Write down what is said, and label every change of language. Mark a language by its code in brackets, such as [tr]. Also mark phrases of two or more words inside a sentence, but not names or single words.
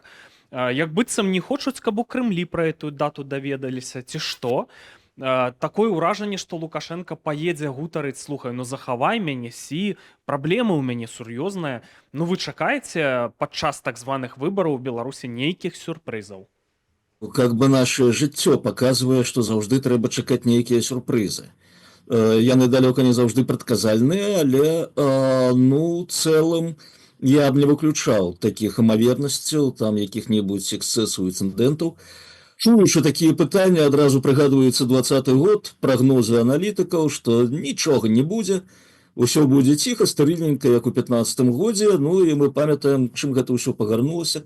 [be] Як быццам не хочуць, каб у Крымлі пра эту дату даведаліся, ці што. Такое ўражанне, што Лукашенко паедзе гутарыць, слухай, ну захавай мяне, праблема ў мяне сур'ёзная. Ну вы чакаеце падчас так званых выбараў у Беларусі нейкіх сюрпрызаў? [ru] Как бы [be] наше жыццё паказвае, што заўжды трэба чакаць нейкія сюрпрызы. Яны далёка не заўжды прадказальныя, але ну, цэлым я б не выключаў такіх імавернасцяў, там якіх-небудзь эксцэсаў і інцыдэнтаў. Чуючы такія пытанні, адразу прыгадваецца 20-й год, прагнозы аналітыкаў, што нічога не будзе, усё будзе ціха, стэрыльненька, як у 15-м годзе, ну і мы памятаем, чым гэта ўсё пагарнулася.